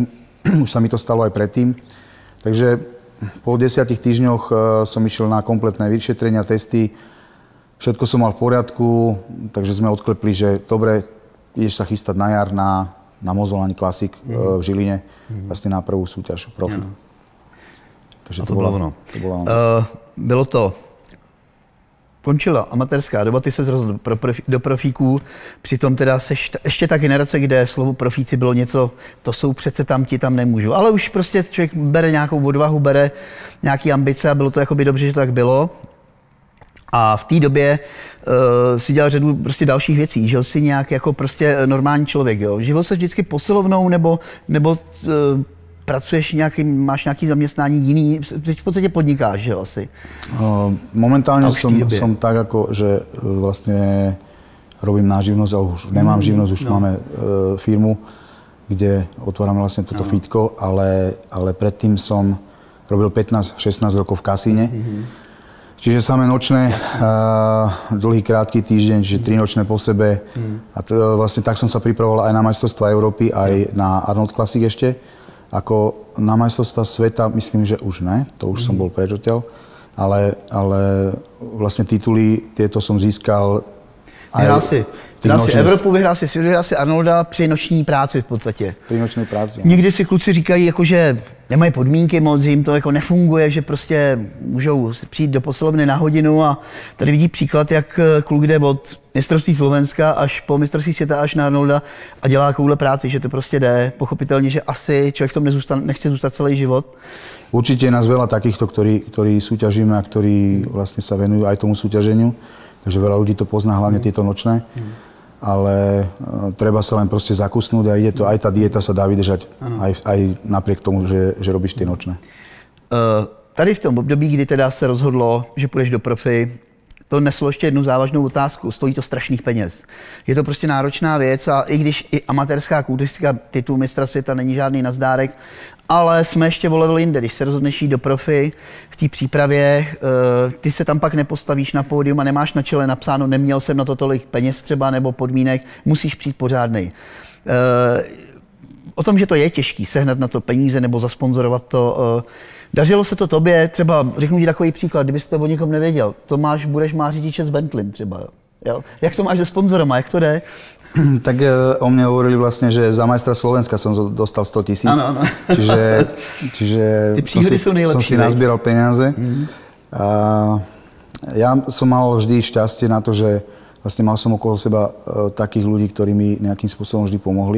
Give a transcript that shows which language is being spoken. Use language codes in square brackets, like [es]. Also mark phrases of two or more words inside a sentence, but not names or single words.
[sk] Už sa mi to stalo aj predtým. Takže po 10 týždňoch som išiel na kompletné vyšetrenia, testy. Všetko som mal v poriadku, takže sme odklepli, že dobre, ideš sa chystať na jar na Mozolani Classic v Žiline, vlastne na prvú súťaž profi. [cs] Takže to bylo ono. Bylo to. Končila amatérská doba, ty se rozhodl do profíků, přitom teda seš ještě ta generace, kde slovo profíci bylo něco, to jsou přece tam, ti tam nemůžu. Ale už prostě člověk bere nějakou odvahu, bere nějaký ambice a bylo to jakoby dobře, že to tak bylo. A v té době si dělal řadu prostě dalších věcí, žil si nějak jako prostě normální člověk, jo. Živil se vždycky posilovnou nebo pracuješ máš nějaký zaměstnání jiný, v podstatě podnikáš, že asi? [sk] Momentálne som tak ako, že vlastne robím na živnosť, ale už nemám živnosť, už máme firmu, kde otvárame vlastne toto fitko, ale predtým som robil 15-16 rokov v kasíne. Čiže samé nočné, dlhý, krátky týždeň, čiže 3 nočné po sebe. A vlastne tak som sa pripravoval aj na majstrovstvá Európy, aj na Arnold Classic ešte. Ako na majstrovstvá sveta, myslím, že už ne, to už som bol preč odtiaľ, ale vlastne tituly tieto som získal aj... [cs] Vyhrál si Evropu, vyhrál si Arnolda při noční práci v podstatě. Při noční práci. Někdy si kluci říkají, jako, že nemají podmínky moc, že jim to jako nefunguje, že prostě můžou přijít do posilovny na hodinu a tady vidí příklad, jak kluk jde od mistrovství Slovenska až po mistrovství světa až na Arnolda a dělá takovouhle práci, že to prostě jde. Pochopitelně, že asi člověk v tom nechce zůstat celý život. [sk] Určite je nás veľa takýchto, ktorí súťažíme a ktorí vlastne sa venujú aj tomu súťaženiu. Takže veľa ľudí to pozná, hlavne tieto nočné. Ale treba sa len proste zakusnúť a ide to, aj tá dieta sa dá vydržať, aj napriek tomu, že robíš tie nočné. [cs] Tady v tom období, kdy teda se rozhodlo, že půjdeš do profi, to neslo ještě jednu závažnou otázku. Stojí to strašných peněz. Je to prostě náročná věc a i když i amatérská kulturistika, titul mistra světa není žádný nazdárek, ale jsme ještě o level jinde. Když se rozhodneš jít do profi, v té přípravě, ty se tam pak nepostavíš na pódium a nemáš na čele napsáno, neměl jsem na to tolik peněz třeba nebo podmínek, musíš přijít pořádnej. O tom, že to je těžký, sehnat na to peníze nebo zasponzorovat to. Dařilo se to tobě, třeba řeknu ti takový příklad, kdybyste o nikom nevěděl, budeš má řidiče z Bentley třeba. Jo? Jak to máš se sponzorama, jak to jde? [sk] Tak o mne hovorili vlastne, že za majstra Slovenska som dostal 100 000. [cs] Ano. [sk] Čiže som si nazbieral peniaze. Ja som mal vždy šťastie na to, že vlastne mal som okolo seba takých ľudí, ktorí mi nejakým spôsobom vždy pomohli.